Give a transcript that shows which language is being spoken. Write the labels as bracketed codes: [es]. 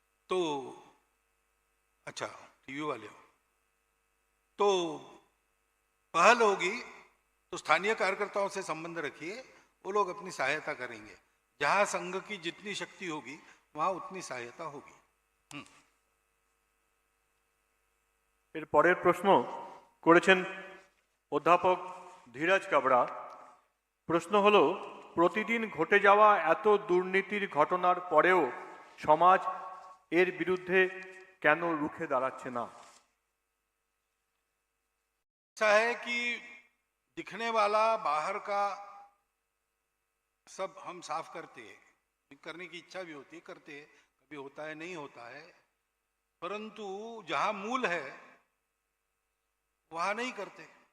[hi] तो अच्छा टीवी वाले हो, तो पहल होगी तो स्थानीय कार्यकर्ताओं से संबंध रखिए, वो लोग अपनी सहायता करेंगे। जहां संघ की जितनी शक्ति होगी वहां उतनी सहायता होगी। [bn] পরের প্রশ্ন করেছেন অধ্যাপক ধীরাজ কাবড়া। প্রশ্ন হলো, প্রতিদিন ঘটে যাওয়া এত দুর্নীতির ঘটনার পরেও সমাজ এর বিরুদ্ধে কেন রুখে দাঁড়াচ্ছে না? [hi] ऐसा है कि दिखने वाला बाहर का सब हम साफ करते हैं, करने की इच्छा भी होती है, करते हैं, कभी होता है नहीं होता है, परंतु जहां मूल है वहां नहीं करते।